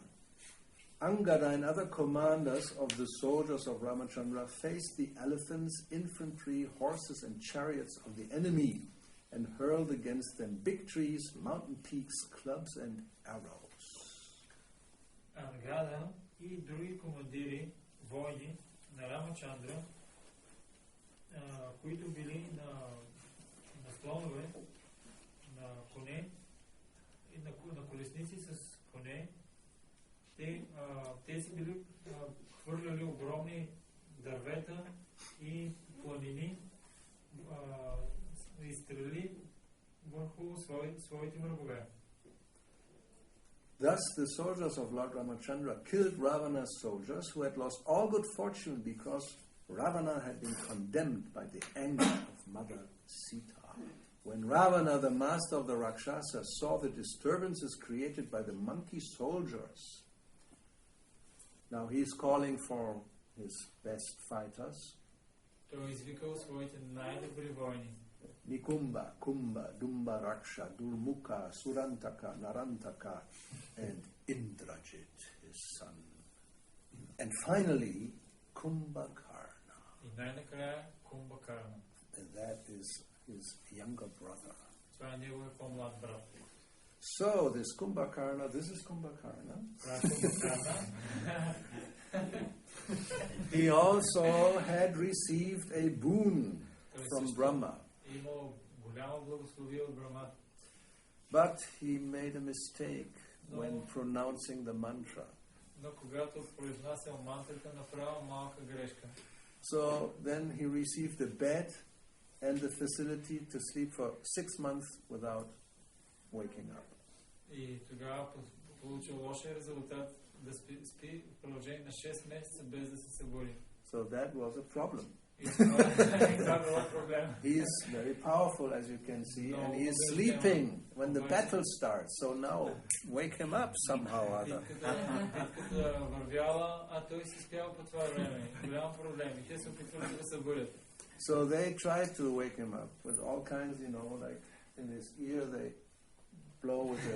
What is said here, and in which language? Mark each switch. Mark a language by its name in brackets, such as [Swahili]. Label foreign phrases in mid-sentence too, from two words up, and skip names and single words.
[English] Angada and other commanders of the soldiers of Ramachandra faced the elephants, infantry, horses, and chariots of the enemy and hurled against them big trees, mountain peaks, clubs, and arrows. [Bulgarian] Angada и други командири, воини на Рамачандра, които били на слонове, на коне и на колесници с коне, те си били хвърляли огромни дървета и планини и стрели върху своите врагове. [English] Thus the soldiers of Lord Ramachandra killed Ravana's soldiers, who had lost all good fortune because Ravana had been condemned by the anger of Mother Sita. When Ravana, the master of the Rakshasas, saw the disturbances created by the monkey soldiers, now he's calling for his best fighters. [Bulgarian] Той извикал своите най-добри войни. [English] Nikumba, Kumba, Dumba Raksha, Durmukha, Surantaka, Narantaka, and Indrajit, his son. And finally, Kumbhakarna. [Bulgarian] И най-накрая Кумбакарна. [English] And that is his younger brother. [Bulgarian] Това е неговият по-млад брат. [English] So, this Kumbhakarna, this is Kumbhakarna. He also had received a boon from Brahma. [Bulgarian] Имал голямо благословие от Брахма. [English] But he made a mistake when pronouncing the mantra. [Bulgarian] Но когато произнасял мантрата, направил малка грешка. [English] So then he received a bed and the facility to sleep for 6 months without waking up. [Bulgarian] И тогава получил лошия резултат да спи в продължение на 6 месеца без да се събуди. [English] So that was a problem. He is very powerful, as you can see, and he is sleeping when the battle starts. So now, wake him up somehow or other. So they tried to wake him up with all kinds, like in his ear they blow with it.